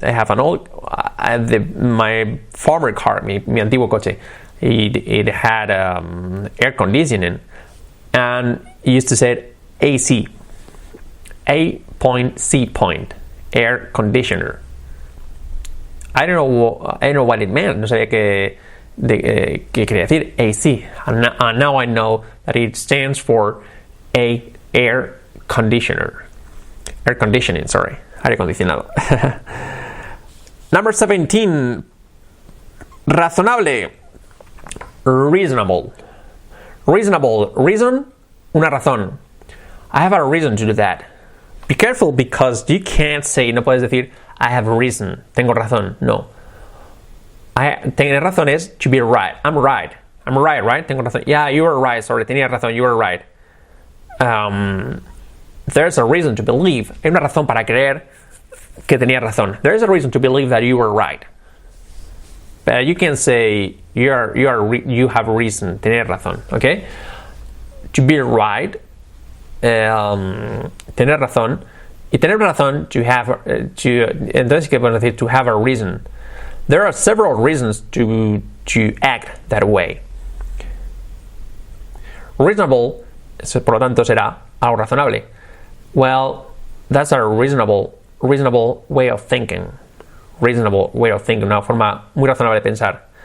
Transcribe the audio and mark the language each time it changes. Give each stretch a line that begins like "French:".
English: I have an old, my former car,
Spanish: mi antiguo coche.
English: It had air conditioning, and it used to say AC. A.C. Air conditioner. I don't know what it meant.
Spanish: No sabía qué quería decir AC.
English: And now I know that it stands for air conditioner. Air conditioning, sorry.
Spanish: Aire acondicionado.
English: Number 17.
Spanish: Razonable.
English: Reasonable. Reason,
Spanish: una razón.
English: I have a reason to do that. Be careful, because you can't say,
Spanish: no puedes decir,
English: I have a reason,
Spanish: tengo razón.
English: No.
Spanish: Tener razón es
English: to be right. I'm right, right?
Spanish: Tengo razón.
English: Yeah, you were right. Sorry,
Spanish: tenía razón.
English: You were right. There's a reason to believe.
Spanish: Hay una razón para creer que tenía razón.
English: There's a reason to believe that you were right. But you can say you have a reason.
Spanish: Tener razón.
English: Okay. To be right.
Spanish: Tener razón. Y tener razón entonces que podemos decir
English: to have a reason. There are several reasons to act that way.
Spanish: Reasonable, por lo tanto, será algo razonable.
English: Well, that's a reasonable way of thinking. Reasonable way of thinking,
Spanish: una forma muy razonable de pensar.